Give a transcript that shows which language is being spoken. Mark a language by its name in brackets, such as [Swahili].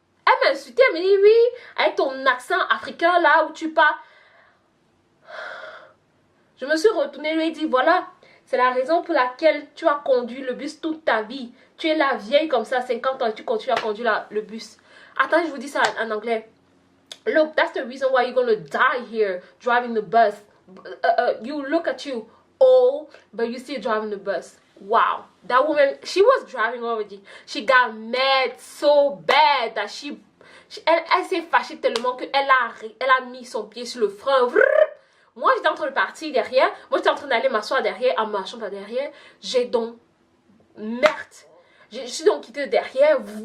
[French] Elle m'a insulté, elle me dit oui, avec ton accent africain là où tu parles. Je me suis retournée, lui ai dit voilà, c'est la raison pour laquelle tu as conduit le bus toute ta vie. Tu es la vieille comme ça, 50 ans, et tu continues à conduire le bus. Attends, je vous dis ça en anglais. [English] Look, that's the reason why you're gonna die here driving the bus. You look at you, old, but you still driving the bus. Wow, that woman, she was driving already. She got mad so bad that [French] elle s'est fâchée tellement qu'elle a mis son pied sur le frein. Moi, j'étais en train de partir derrière. Moi, j'étais en train d'aller m'asseoir derrière, en marchant par derrière. J'ai donc... Merde. Je suis donc quitté derrière.